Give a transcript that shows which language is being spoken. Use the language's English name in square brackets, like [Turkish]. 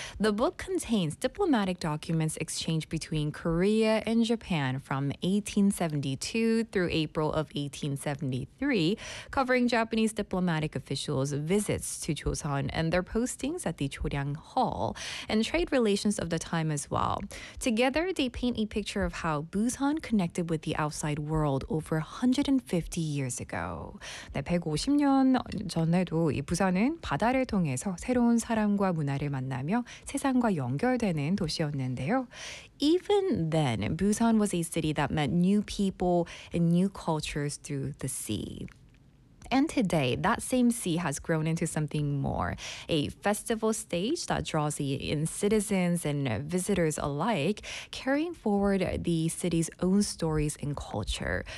[English] The book contains diplomatic documents exchanged between Korea and Japan from 1872 through April of 1873, covering Japanese diplomatic officials' visits to Joseon and their postings at the Joryang Hall, and trade relations of the time as well. Together, they paint a picture of how Busan connected with the outside world over 150 years ago. [Korean] 네, 150년 전에도 이 부산은 바다를 통해서 새로운 사람과 문화를 만나며 세상과 연결되는 도시였는데요. [English] Even then, Busan was a city that met new people and new cultures through the sea. And today, that same sea has grown into something more, a festival stage that draws in citizens and visitors alike, carrying forward the city's own stories and culture.